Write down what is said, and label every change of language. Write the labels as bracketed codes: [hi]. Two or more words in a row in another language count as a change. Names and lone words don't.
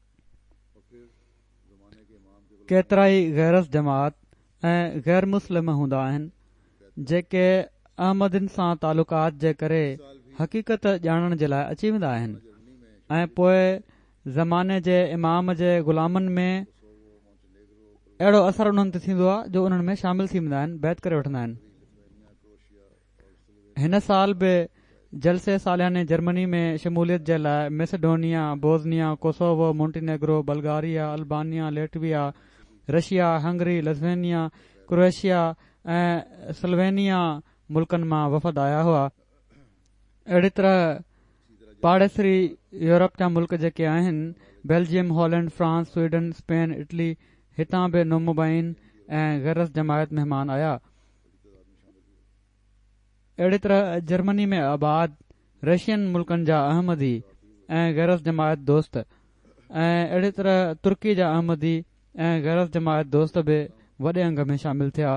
[sd] केतिरा ई गैरस जमात ऐं गैर मुस्लिम हूंदा आहिनि जेके अहमदिन सां तालुकात जे करे हक़ीक़त ॼाणण जे लाइ अची वेंदा आहिनि ऐं पोइ ज़माने जे इमाम जे ग़ुलामनि में अहिड़ो असर उन्हनि ते थींदो आहे जो उन्हनि में शामिल थी वेंदा आहिनि, बैत करे वठंदा आहिनि। हिन साल बि जलसे सालियाने जर्मनी में शमूलियत जे लाइ मैसेडोनिया, बोस्निया, कोसोवो, मोंटीनेग्रो, बल्गारिया, अल्बानिया, लेटविया, रशिया, हंगरी, लिथुआनिया, क्रोएशिया ऐं स्लोवेनिया मुल्कनि मां वफ़द आया हुआ। अहिड़ी तरह पाड़ेसरी यूरोप जा मुल्क जेके आहिनि, बेल्जियम, हॉलैंड, फ्रांस, स्वीडन, स्पेन, इटली, हितां बि नुमुबाइन ऐं गैरस जमायत महिमान आया। अहिड़ी तरह जर्मनी में आबाद रशियन मुल्कनि जा अहमदी ऐं गैरस जमायत दोस्त ऐं अहिड़ी तरह तुर्की जा अहमदी ऐं गैरस जमायत दोस्त बि वॾे अंग में शामिल थिया।